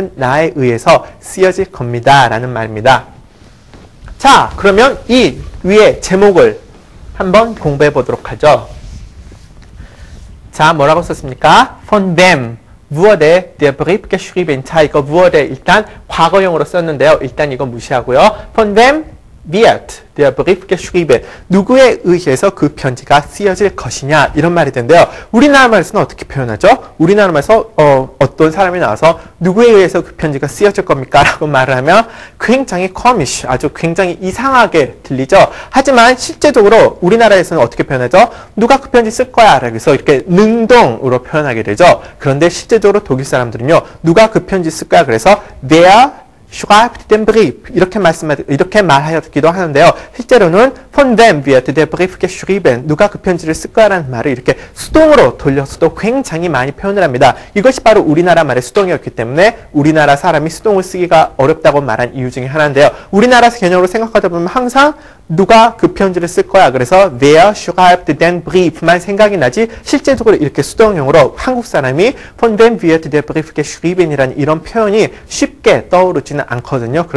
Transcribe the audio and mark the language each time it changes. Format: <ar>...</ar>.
<ko>나에 의해서 쓰여질 겁니다. 라는 말입니다. 자, 그러면 이 위에 제목을 한번 공부해 보도록 하죠. 자, 뭐라고 썼습니까?</ko> <de>Von wem wurde der Brief geschrieben?</de> <ko>자, 이거 wurde 일단 과거형으로 썼는데요. 일단 이거 무시하고요.</ko> <de>Von wem wird der Brief geschrieben?</de> <ko>누구에 의해서 그 편지가 쓰여질 것이냐, 이런 말이 되는데요. 우리나라 말에서는 어떻게 표현하죠? 우리나라 말에서 어떤 사람이 나와서 누구에 의해서 그 편지가 쓰여질 겁니까? 라고 말을 하면 굉장히 커미쉬, 아주 굉장히 이상하게 들리죠. 하지만 실제적으로 우리나라에서는 어떻게 표현하죠? 누가 그 편지 쓸 거야? 그래서 이렇게 능동으로 표현하게 되죠. 그런데 실제적으로 독일 사람들은요, 누가 그 편지 쓸 거야? 그래서</ko> <de>wer schreibt den Brief</de> <ko>이렇게 말하기도 하는데요.</ko> <de>실제로는 von wem wird der Brief geschrieben?</de> <ko>누가 그 편지를 쓸 거라는 말을 이렇게 수동으로 돌려서도 굉장히 많이 표현을 합니다. 이것이 바로 우리나라 말의 수동이었기 때문에 우리나라 사람이 수동을 쓰기가 어렵다고 말한 이유 중에 하나인데요. 우리나라 개념으로 생각하다 보면 항상 누가 그 편지를 쓸 거야. 그래서</ko> <de>wer schreibt den Brief</de> <ko>만 생각이 나지 실제적으로 이렇게 수동형으로 한국 사람이</ko> <de>von wem wird der Brief geschrieben</de> <ko>이라는 이런 표현이 쉽게 떠오르지는 않거든요.</ko>